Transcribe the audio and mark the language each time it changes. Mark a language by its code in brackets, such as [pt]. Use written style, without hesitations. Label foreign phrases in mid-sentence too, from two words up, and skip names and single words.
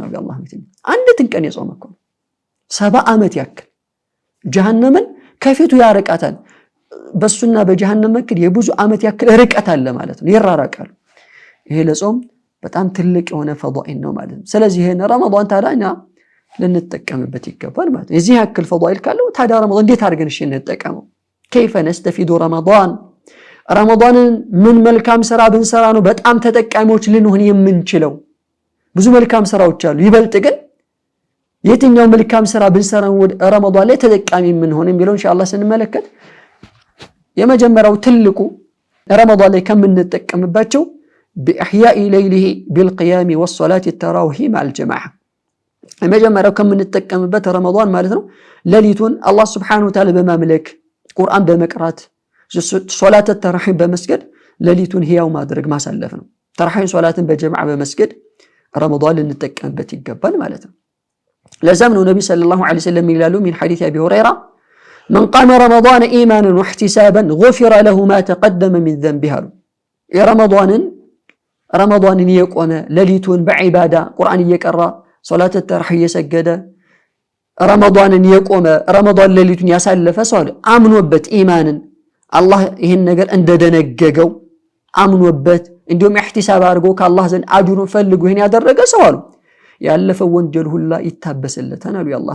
[am] አሉ አላህ ማለት ነው። አንዲትን ቀን የጾመ እኮ 70 ዓመት ያክል ጀሃነምን ከፊቱ ያርቃታል። በሱና በጀሃነም መካከል የብዙ ዓመት ያክል ርቀት አለ ማለት ነው፣ ይራራቃሉ። ይሄ ለጾም በጣም ትልቅ የሆነ ፈዳኢል ነው ማለት ነው። ስለዚህ ይሄን ረመዳን ታዲያ ልንጠቀምበት ይገባል ማለት ነው። የዚህ ያክል ፈዳኢል ካለው ታዲያ ረመዳን እንዴት አድርገን እሺ እንጠቀመው? [ar] كيف نستفيد رمضان من [am] መልካም ስራ ብንሰራ ነው በጣም ተጠቃሚዎች ልንሆን የምንችለው ብዙ መልካም ስራዎች አሉ ይበልጥ ግን የትኛው መልካም ስራ ብንሰራ ወደ ረመዳን ላይ ተጠቃሚ ምን ሆነ የሚለው ኢንሻአላህ ስንመለከት የመጀመሪያው ትልቁ ረመዳን ላይ ከምንጠቀምባቸው [ar] بإحياء ليله بالقيام والصلاة التراويح مع الجماعة [am] የመጀመሪያው ከምንጠቀምበት ረመዳን ማለት ነው ሌሊቱን አላህ [ar] سبحانه وتعالى [am] በማምለክ ቁርአን በመቅራት ሶላተ ተራሂም በመስገድ ሌሊቱን ህያው ማድረግ ማሳለፍ ነው ተራሂም ሶላትን በጀማዓ በመስገድ ረመዳን ልንጠቀምበት ይገባል ማለት ነው ለዛም ነው ነብይ [ar] صلى الله عليه وسلم [am] ይላሉ [ar] من حديث أبي هريرة من قام رمضان إيمانا واحتسابا غفر له ما تقدم من ذنبه يا رمضان يقوم [am] ሌሊቱን በዒባዳ ቁርአን እየቀራ ሶላተ ተራሂም እየሰገደ ረመዳን يقوم ረመዳን ሌሊቱን ያሳለፈ ሰው አምኖበት ኢማንን አላህ ይሄን ነገር እንደደነገገው አምኖበት እንዲሁም ኢህቲሳብ አድርጎ ከአላህ ዘንድ አጅሩን ፈልጎ ይሄን ያደረገ ሰው አሉ ያለፈው ወንጀል ሁላ ይታበስለታል አሉ የአላህ